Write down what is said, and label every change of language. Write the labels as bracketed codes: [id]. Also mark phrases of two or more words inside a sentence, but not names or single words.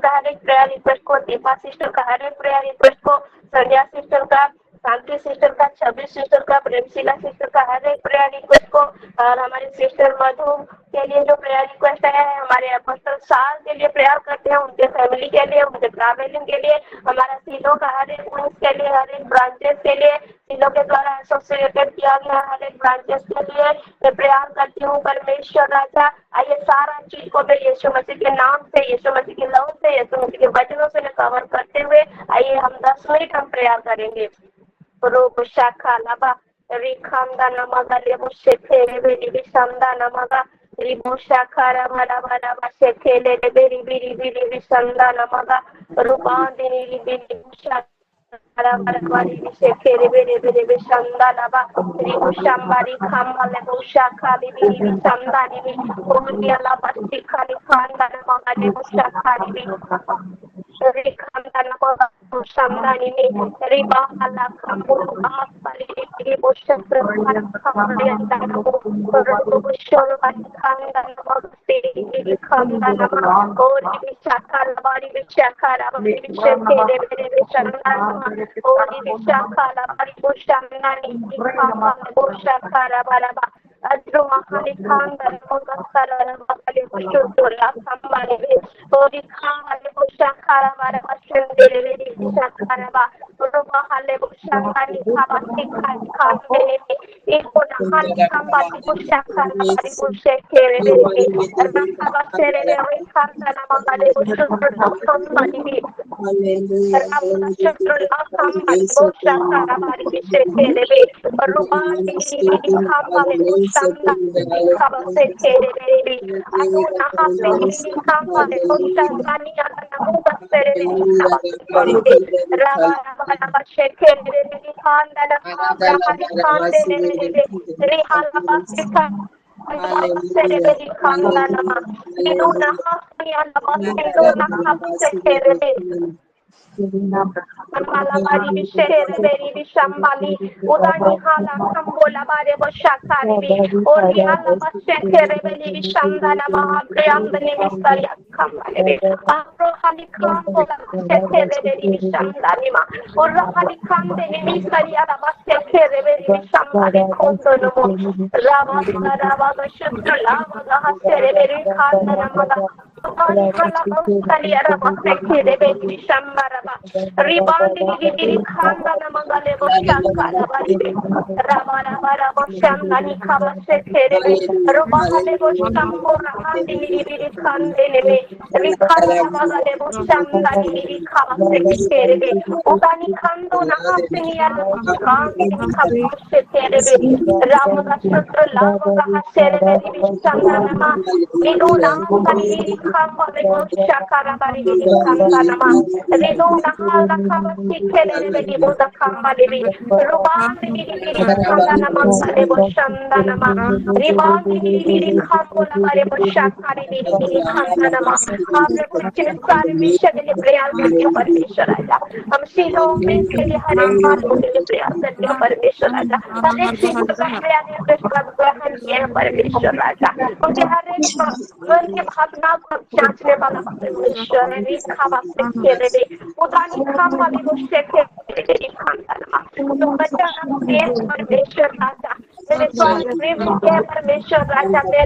[hi] का हर एक [en] prayer request [hi] को, दीपा सिस्टर का हर एक [en] prayer request [hi] को, संध्या सिस्टर का, शांति सिस्टर का, 26 सिस्टर का, प्रेमशिला सिस्टर का हर एक [en] prayer request [hi] को, और हमारे सिस्टर मधु के लिए जो [en] prayer request [hi] है, हमारे अपोस्टल साल के लिए प्रेयर करते हैं, उनके फैमिली के लिए, उनके ट्रैवलिंग के लिए, हमारा सीलो का हर एक विंग्स के लिए, हर एक ब्रांचेस के लिए, सीलो के द्वारा एसोसिएटेड किया गया हर एक ब्रांचेस के लिए मैं प्रेयर करती हूँ परमेश्वर राजा। आइए सारा चीज को मैं यीशु मसीह के नाम से, यीशु मसीह के लव से, यीशु मसीह के वचनों से कवर करते हुए आइए हम 10 मिनट हम प्रेयर करेंगे। रूप शाखा लबा रिखामदा नमगा लेबु शेखेले बेरी बिशमदा नमगा रिबु शाखा रबा रबा रबा शेखेले बेरी बिरी बिरी बिशमदा नमगा रूपांदिनी बिरी शाखा रबा शेखेले बेरी बिरी बिशमदा नमगा रिबु शंबारी खामले बु शाखा बिरी बिशमदा निबी ओरिया लबा शिखाली खानदा नमगा लेबु शाखा निबी रिखामदा नमगा Shamdani में रिबा हला खम्बो आप परे बोशर पर खम्बे अंदर को बोशर पर खानदान मगते खानदान और विशाखा लबारी विशाखा लबारी विशाखे रे शंदान और विशाखा लबारी बोशंदानी खामा बोशाखा लबारा अद्रो महाली खानदान मगस्तर लबारे बोशुरा खम्बाने और खामाले बोशाखा लबारा बशंदे रे शाखारबा रोबा हाले शाखानी खाबा खानी खाने में एक को नहानी खाबा को शाखारबा को शेखेरे रे रखाबा सेरे रे खाना नमाले को शुद्ध खानी में हालेलुया शुद्ध खानी को शाखारबा को शेखेरे रे रोबा दी खाबा में शांता खाबा शेखेरे रे अनु नहा पे खाबा को शाखानी नमो बसेरे रे खाबा Raba raba raba shekhe re re khanda na raba khande re re re halaba shekha se re re khanda na inu na ya laba inu na khaba shekhe re re Malabari bishere beri bishambali udani hala kambola bare boshakari bi ori hala bashere beri bishandana mahapriyamdani mistari kamale bi apro hali kambola bashere beri bishandani ma orra hali kamdani mistari ala bashe खेरे मेरी शंबाली खोंदो नमो रामा मगा रामा का शत्रु लावा का हसेरे मेरी खांदा नमगा Tani hala kali ara bakte de be shambara ba ribandi di khanda na mangale bo shakka la bari be rabara bara bo shanga ni khaba se khere be rubahale bo shambo rahandi ni di khande ne be rikhara la bagale bo shanga ni di khaba se khere be utani khando na hapse ni ara khandi ni khaba se khere be rama ka sutra lava ka hasere be di shanga na ma ido na tani di khamba le bo shakara bari di khanda na ma Rido nahala kabasi kelere be dibo da kamba lebi rubandi di khanda na mangale bo shanda na ma ribandi di khambo la bare bo shakari di khanda na ma आपने कुछ सारे विषय के लिए प्रयास करते हो परमेश्वर राजा हम सीधो में के लिए हर एक बात के लिए प्रयास करते हो परमेश्वर राजा हर एक चीज को प्रयास ग्रहण किया है परमेश्वर राजा क्योंकि हर एक मन की भावना को जांचने वाला परमेश्वर है रेखा वास्ते खेले दे उदानी खाम वाली वो शेखे दे खानदान तो बच्चा ना प्रेम परमेश्वर राजा मेरे स्वामी प्रेम के परमेश्वर राजा मेरी